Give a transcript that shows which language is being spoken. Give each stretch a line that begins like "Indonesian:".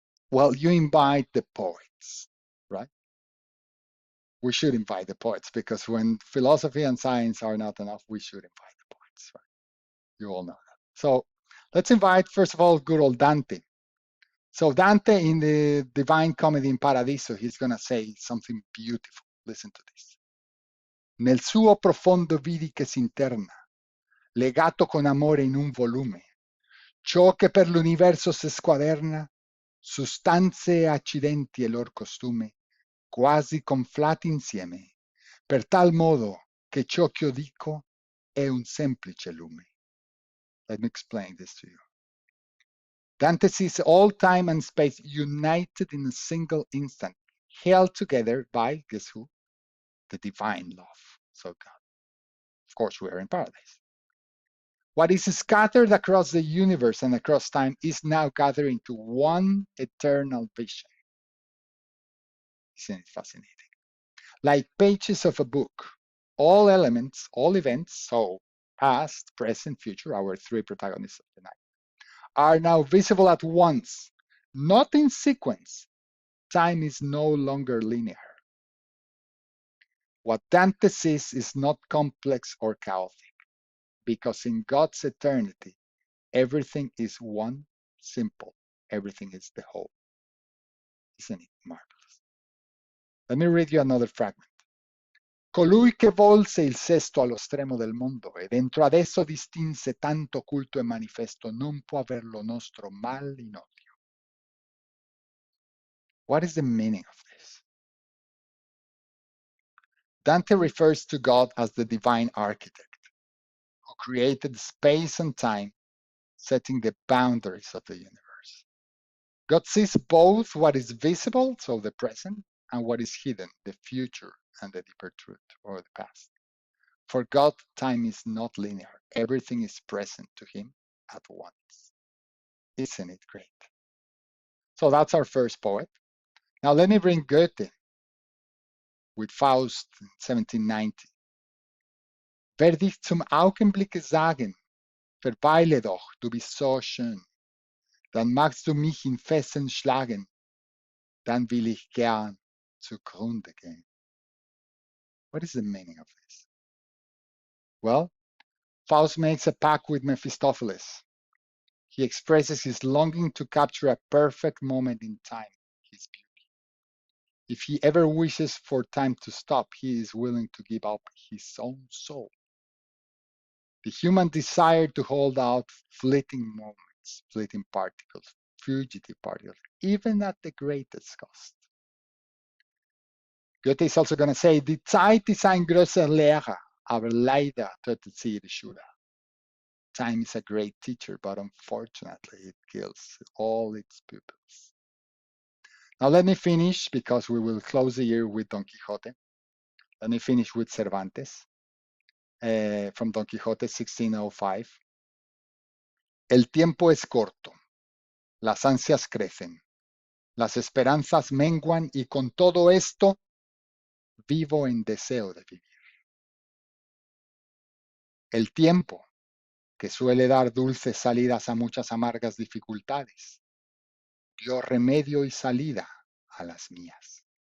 English: Well, you invite the poets, right? We should invite the poets because when philosophy and science are not enough, we should invite the poets, right? You all know that. So let's invite, first of all, good old Dante. So Dante in the Divine Comedy in Paradiso, he's going to say something beautiful. Listen to this.
Italian: Nel suo profondo vidi che s'interna, legato con amore in un volume, ciò che per l'universo si squaderna, sostanze e accidenti e lor costume, quasi conflati insieme, per tal modo che ciò che io dico è un semplice lume.
English: Let me explain this to you. Dante sees all time and space united in a single instant, held together by, guess who? The divine love. So God. Of course, we are in paradise. What is scattered across the universe and across time is now gathered into one eternal vision. Isn't it fascinating? Like pages of a book, all elements, all events, so past, present, future, our three protagonists of the night, are now visible at once, not in sequence. Time is no longer linear. What Dante sees is not complex or chaotic, because in God's eternity, everything is one, simple. Everything is the whole. Isn't it marvelous? Let me read you another fragment.
Italian: Colui che volse il sesto allo stremo del mondo e dentro ad esso distinse tanto culto e manifesto non può aver lo nostro mal in odio.
English: What is the meaning of this? Dante refers to God as the divine architect who created space and time, setting the boundaries of the universe. God sees both what is visible, so the present, and what is hidden, the future and the deeper truth, or the past. For God, time is not linear. Everything is present to him at once. Isn't it great? So that's our first poet. Now let me bring Goethe with Faust in 1790.
German: Wer dich zum Augenblicke sagen, verweile doch, du bist so schön. Dann magst du mich in Fesseln schlagen, dann will ich gern zugrunde gehen.
English: What is the meaning of this? Well, Faust makes a pact with Mephistopheles. He expresses his longing to capture a perfect moment in time, his beauty. If he ever wishes for time to stop, he is willing to give up his own soul. The human desire to hold out fleeting moments, fleeting particles, fugitive particles, even at the greatest cost. Goethe is also going to say,
German: Die Zeit ist ein großer Lehrer, aber leider tötet sie ihre Schüler.
English: Time is a great teacher, but unfortunately it kills all its pupils. Now let me finish, because we will close the year with Don Quixote. Let me finish with Cervantes, from Don Quixote 1605.
Spanish: El tiempo es corto, las ansias crecen, las esperanzas menguan y con todo esto vivo en deseo de vivir. El tiempo, que suele dar dulces salidas a muchas amargas dificultades, dio remedio y salida a las mías.